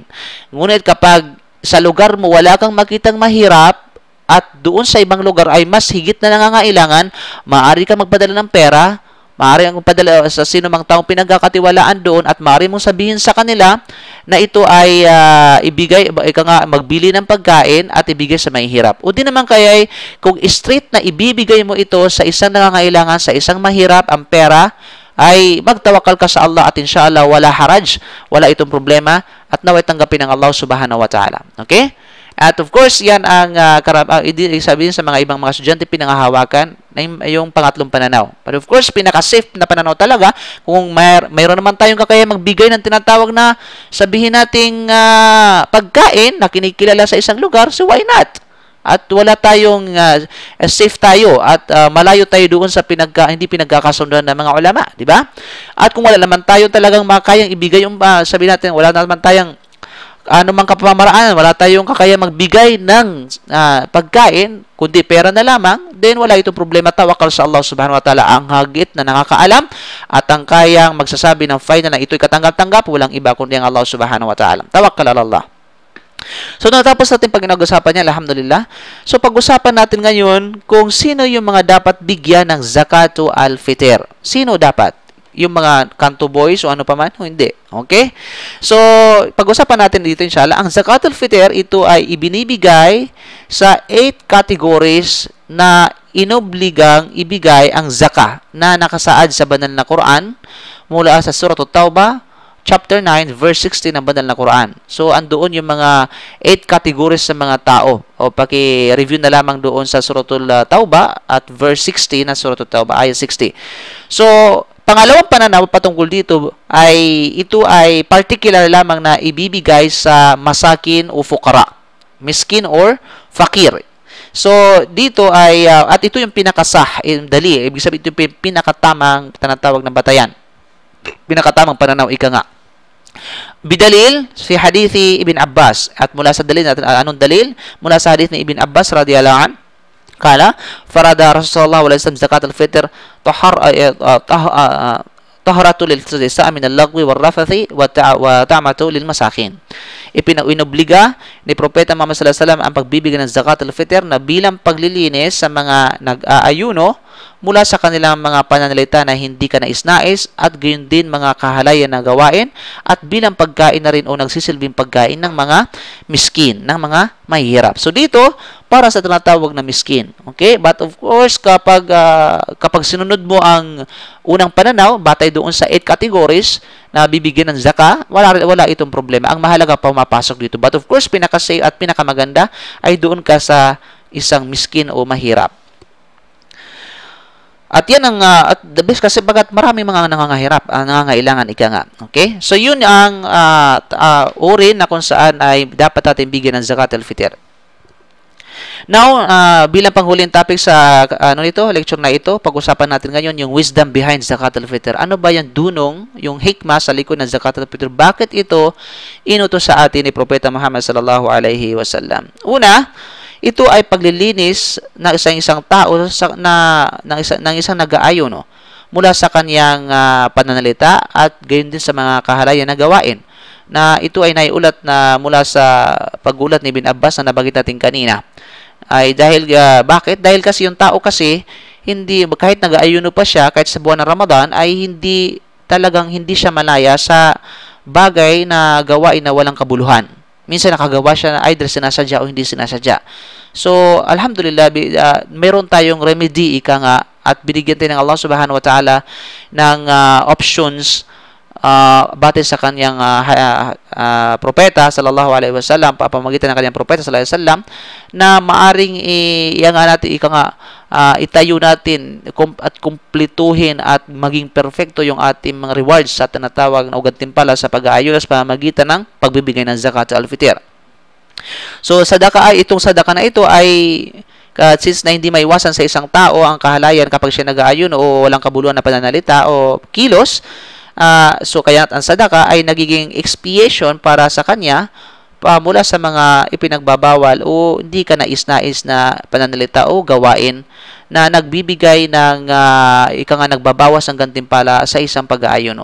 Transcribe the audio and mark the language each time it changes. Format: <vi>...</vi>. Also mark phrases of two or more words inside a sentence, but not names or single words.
<tl>Ngunit kapag sa lugar mo wala kang makitang mahirap at doon sa ibang lugar ay mas higit na nangangailangan, maaari kang magpadala ng pera, maaari kang magpadala sa sino mang taong pinagkakatiwalaan doon at maaari mong sabihin sa kanila na ito ay magbili ng pagkain at ibigay sa mahihirap. O di naman kaya kung straight na ibibigay mo ito sa isang nangangailangan, sa isang mahirap ang pera, ay magtawakal ka sa Allah at inshallah wala haraj, wala itong problema at naway tanggapin ng</tl> <ar>الله سبحانه وتعالى.</ar> <tl>Okay?</tl> <en>At of course,</en> <tl>yan ang sabihin sa mga ibang mga estudyante pinangahawakan na yung pangatlong pananaw.</tl> <en>But of course,</en> <tl>pinaka-safe na pananaw talaga kung mayroon naman tayong kakaya magbigay ng tinatawag na sabihin nating pagkain na kinikilala sa isang lugar,</tl> <en>so why not?</en> <tl>At wala tayong safe tayo at malayo tayo doon sa hindi pinagkakasunduan ng mga ulama, di ba? At kung wala naman tayo talagang makayang ibigay yung sabihin natin, wala naman tayong anumang kapamaraan, wala tayong kakaya magbigay ng pagkain, kundi pera na lamang, then wala itong problema.</tl> <ar>Tawakal sa الله سبحانه وتعالى,</ar> <tl>ang hagit na nakakaalam at ang kayang magsasabi ng final na ito'y katanggap-tanggap, walang iba kundi ang</tl> <ar>الله سبحانه وتعالى. توكل على الله.</ar> <tl>So, natapos natin pag nag-usapan niya, alhamdulillah. So, pag-usapan natin ngayon kung sino yung mga dapat bigyan ng</tl> <ar>زكاة الفطر.</ar> <tl>Sino dapat? Yung mga kanto boys o ano pa man? O hindi. Okay? So, pag-usapan natin dito inshallah, ang</tl> <ar>زكاة الفطر,</ar> <tl>ito ay ibinibigay sa 8 categories na inobligang ibigay ang zakah na nakasaad sa banal na Quran mula sa Surah At-Tawbah, Chapter 9, verse 16 ng banal na Quran. So, andoon yung mga 8 categories sa mga tao. O, paki-review na lamang doon sa Suratul Tawbah at verse 16 na Suratul Tawbah, ayat 60. So, pangalawang pananaw patungkol dito ay ito ay particular lamang na ibibigay sa masakin o fukara.</tl> <ar>Miskin or fakir.</ar> <tl>So, dito ay, at ito yung pinakasah, dali. Ibig sabihin, ito yung pinakatamang tinatawag ng batayan. Pinakatamang pananaw, ika nga.</tl> <ar>Bidalil si hadithi Ibn Abbas</ar> <tl>at mula sa dalil natin anong dalil mula sa hadith ni</tl> <ar>Ibn Abbas رضي الله عنه قال فرض رسول الله صلى الله عليه وسلم زكاة الفطر طهرة للصائم من اللغو والرفث وطعمة للمساكين.</ar> <tl>Ipinobliga ni Propeta Muhammad</tl> <ar>صلى الله عليه وسلم</ar> <tl>ang pagbibigay ng</tl> <ar>زكاة الفطر</ar> <tl>na bilang paglilinis sa mga nag-aayuno mula sa kanilang mga pananalita na hindi ka nais-nais at gayon din mga kahalayan na gawain at bilang pagkain na rin o nagsisilbing pagkain ng mga miskin, ng mga mahihirap. So dito, para sa tinatawag na miskin. Okay?</tl> <en>But of course,</en> <tl>kapag sinunod mo ang unang pananaw, batay doon sa 8 categories na bibigyan ng zaka, wala itong problema. Ang mahalaga pa mapasok dito.</tl> <en>But of course,</en> <tl>pinaka-safe at pinakamaganda ay doon ka sa isang miskin o mahirap. At yan ang</tl> <en>at the best</en> <tl>kasi bagat marami mga nangangailangan ika nga. Okay? So yun ang uri na kung saan ay dapat natin bigyan ng</tl> <ar>زكاة الفطر.</ar> <tl>Now, bilang panghuling topic sa lecture na ito, pag-usapan natin ngayon yung</tl> <en>wisdom behind</en> <ar>زكاة الفطر.</ar> <tl>Ano ba yung dunong, yung hikmah sa likod ng</tl> <ar>زكاة الفطر?</ar> <tl>Bakit ito inutos sa atin ni Propeta Muhammad</tl> <ar>صلى الله عليه وسلم?</ar> <tl>Una, ito ay paglilinis ng isang tao ng isang nag-aayon mula sa kanyang pananalita at gayon din sa mga kahalayan na gawain. Na ito ay naiulat na mula sa pag-ulat ni Ibn Abbas na nabanggit natin kanina. Ay dahil bakit? Dahil kasi yung tao kasi hindi kahit nag-aayuno pa siya kahit sa buwan ng Ramadan ay hindi siya malaya sa bagay na gawain na walang kabuluhan. Minsan nakagawa siya na either sinasadya o hindi sinasadya. So, alhamdulillah, meron tayong remedy, ika nga, at binigyan tayo ng</tl> <ar>الله سبحانه وتعالى</ar> <tl>ng options batay sa kanyang propeta</tl> <ar>صلى الله عليه وسلم,</ar> <tl>papamagitan ng kanyang propeta</tl> <ar>صلى الله عليه وسلم,</ar> <tl>na maaring itayo natin at kumplituhin at maging perfecto yung ating mga rewards sa tinatawag na gantimpala sa pag-aayos sa pamamagitan ng pagbibigay ng</tl> <ar>زكاة الفطر.</ar> <tl>So itong sadaka na ito ay since na hindi maiwasan sa isang tao ang kahalayan kapag siya nag-aayon o walang kabuluhan na pananalita o kilos, so kaya ang sadaka ay nagiging expiation para sa kanya mula sa mga ipinagbabawal o hindi ka nais-nais na pananalita o gawain na nagbibigay ng nagbabawas ng gantimpala sa isang pag-aayon.</tl>